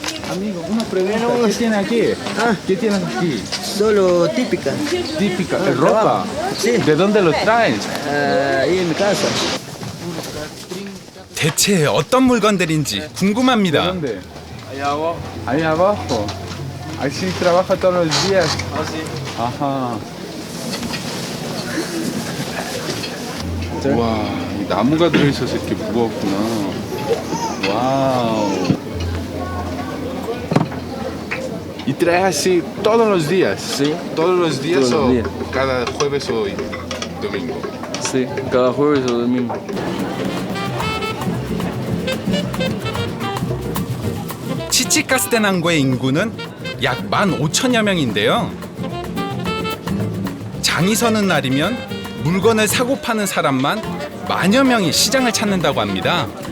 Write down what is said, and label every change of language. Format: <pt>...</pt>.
<es>Amigo, una pregunta. ¿Qué tiene aquí? ¿Qué tienes aquí? Solo típica. Típica, ropa. Sí. ¿De dónde lo traes? Ahí en mi casa.</es> <ko>대체 어떤 물건들인지 궁금합니다.</ko> <es>¿Dónde? Ahí abajo. Así trabaja todos los días. Ajá.</es> <ko>와, 이 나무가 들어있어서 이렇게 무거웠구나. 와우.</ko> <es>¿Y traes así todos los días? Sí, ¿Todos los días Todos los o días. cada jueves o domingo? sí, cada jueves o domingo.</es> <ko>치치카스테난고의 인구는 약 15,000여 명인데요. 장이 서는 날이면 물건을 사고 파는 사람만 10,000여 명이 시장을 찾는다고 합니다.</ko>